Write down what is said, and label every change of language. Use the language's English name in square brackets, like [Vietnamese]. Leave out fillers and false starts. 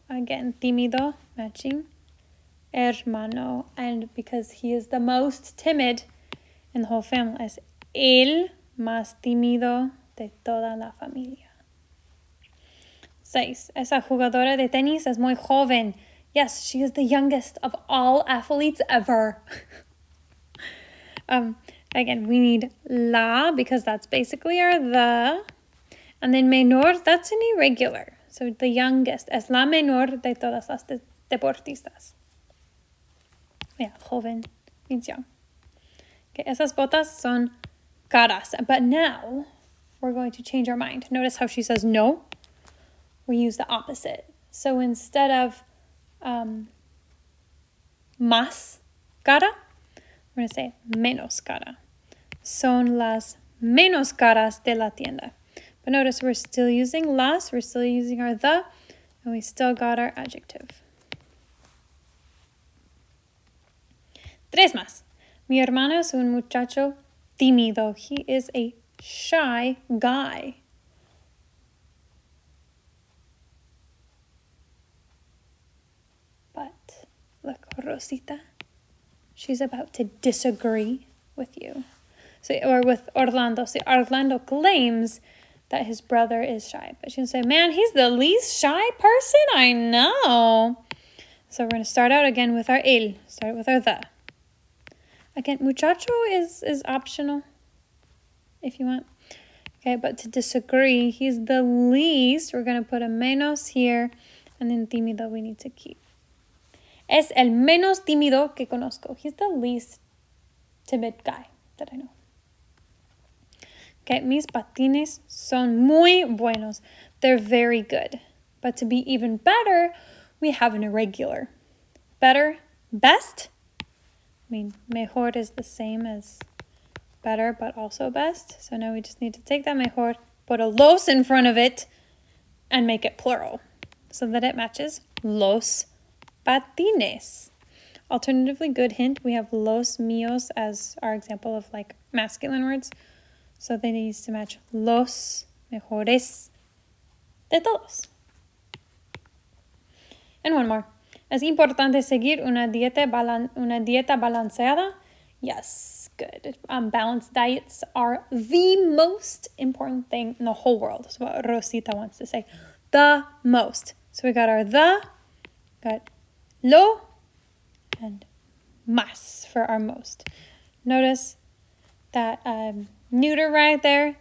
[English] Again, tímido, matching hermano. And because he is the most timid in the whole family, [Spanish] es el más tímido de toda la familia. [English] 6. [Spanish] Esa jugadora de tenis es muy joven. [English] Yes, she is the youngest of all athletes ever. Again, we need la because that's basically our the. And then menor, that's an irregular. So the youngest [Spanish] es la menor de todas las deportistas. [English] Yeah, joven means young. [Spanish] Okay, esas botas son caras. [English] But now we're going to change our mind. Notice how she says no. We use the opposite. So instead of más cara, we're going to say menos cara. [Spanish] Son las menos caras de la tienda. [English] But notice we're still using las, we're still using our the, and we still got our adjective. 3 más. [Spanish] Mi hermano es un muchacho tímido. [English] He is a shy guy. But look, Rosita, she's about to disagree with you. So, or with Orlando. So Orlando claims that his brother is shy. But she's going to say, man, he's the least shy person I know. So we're going to start out again with our el. Start with our the. Again, muchacho is optional if you want. Okay, but to disagree, he's the least. We're going to put a menos here. And then tímido we need to keep. [Spanish] Es el menos tímido que conozco. [English] He's the least timid guy that I know. [Spanish] Okay, mis patines son muy buenos. [English] They're very good. But to be even better, we have an irregular. Better, best. I mean, mejor is the same as better, but also best. So now we just need to take that mejor, put a los in front of it, and make it plural so that it matches los patines. Alternatively, good hint, we have los míos as our example of like masculine words. So they need to match [Spanish] los mejores de todos. [English] And one more. [Spanish] ¿Es importante seguir una dieta balanceada? [English] Yes, good. Balanced diets are the most important thing in the whole world. That's what Rosita wants to say. The most. So we got our the, got lo, and más for our most. Notice that neuter right there.